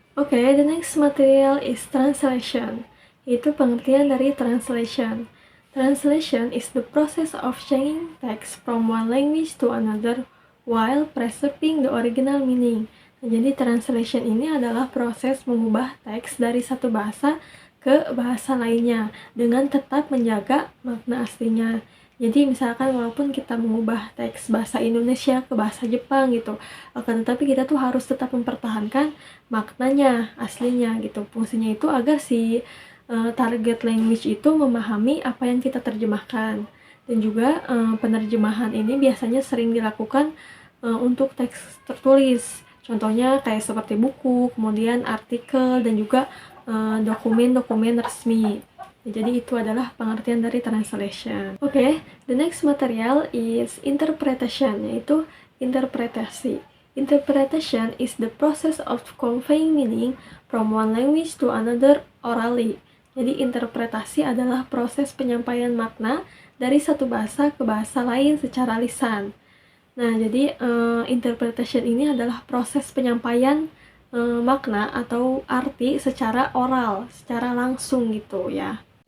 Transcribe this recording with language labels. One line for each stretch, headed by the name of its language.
English: Oke, the next material is translation.
Indonesian: Itu pengertian dari translation.
English: Translation is the process of changing text from one language to another while preserving the original meaning.
Indonesian: Nah, jadi translation ini adalah proses mengubah teks dari satu bahasa ke bahasa lainnya dengan tetap menjaga makna aslinya. Jadi misalkan walaupun kita mengubah teks bahasa Indonesia ke bahasa Jepang gitu, akan tetapi kita tuh harus tetap mempertahankan maknanya aslinya gitu. Fungsinya itu agar si target language itu memahami apa yang kita terjemahkan. Dan juga penerjemahan ini biasanya sering dilakukan untuk teks tertulis. Contohnya kayak seperti buku, kemudian artikel, dan juga dokumen-dokumen resmi. Jadi itu adalah pengertian dari translation.
English: Oke, the next material is interpretation,
Indonesian: yaitu interpretasi.
English: Interpretation is the process of conveying meaning from one language to another orally.
Indonesian: Jadi interpretasi adalah proses penyampaian makna dari satu bahasa ke bahasa lain secara lisan. Nah, jadi interpretation ini adalah proses penyampaian makna atau arti secara oral, secara langsung gitu ya.